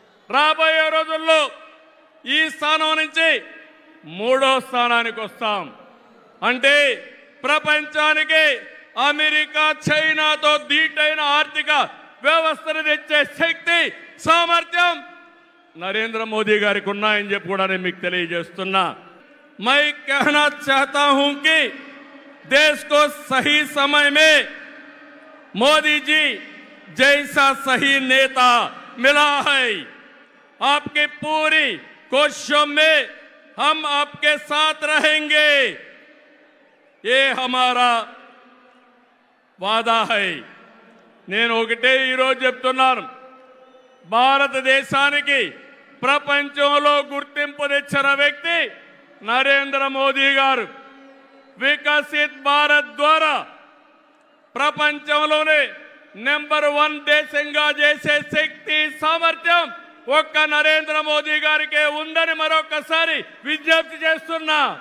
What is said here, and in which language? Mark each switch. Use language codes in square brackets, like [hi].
[te] రాబోయే రోజుల్లో ఈ స్థానం నుంచి 3వ స్థానానికి వస్తాం. అంటే ప్రపంచానికి అమెరికా, చైనాతో ధీటైన ఆర్థిక వ్యవస్థను తెచ్చే శక్తి, సామర్థ్యం नरेंद्र मोदी गारी मैं తెలియజేస్తున్నా। [hi] मैं कहना चाहता हूं कि देश को सही समय में मोदी जी जैसा सही नेता मिला है, आपकी पूरी कोशिशों में हम आपके साथ रहेंगे, ये हमारा वादा है। [te] నేను ఒకటే ఈ రోజు చెప్తున్నాను, భారతదేశానికి ప్రపంచంలో గుర్తింపు తెచ్చిన వ్యక్తి నరేంద్ర మోదీ గారు। వికసిత్ భారత్ ద్వారా ప్రపంచంలోనే నెంబర్ 1 దేశంగా చేసే శక్తి సామర్థ్యం ఒక్క నరేంద్ర మోదీ గారికే ఉందని మరొకసారి విజ్ఞప్తి చేస్తున్నా।